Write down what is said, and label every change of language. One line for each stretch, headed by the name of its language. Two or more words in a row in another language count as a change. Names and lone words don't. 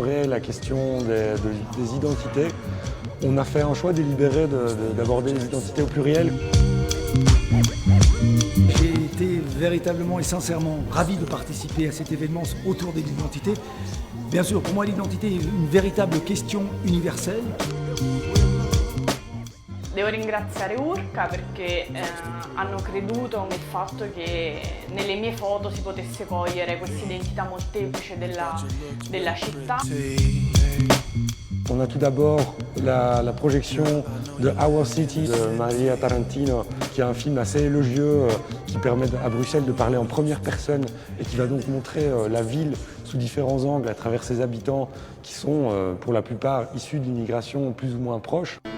French: la question des identités, on a fait un choix délibéré d'aborder les identités au pluriel. J'ai été véritablement et sincèrement ravi de participer à cet événement autour de l'identité. Bien sûr, pour moi, l'identité est une véritable question universelle.
Italian: Devo ringraziare Urca perché hanno creduto nel fatto che nelle mie foto si potesse cogliere questa identità molteplice della città.
French: On a tout d'abord la projection de Our City de Maria Tarantino, qui est un film assez élogieux qui permet à Bruxelles de parler en première personne et qui va donc montrer la ville sous différents angles à travers ses habitants qui sont pour la plupart issus d'immigration plus ou moins proche.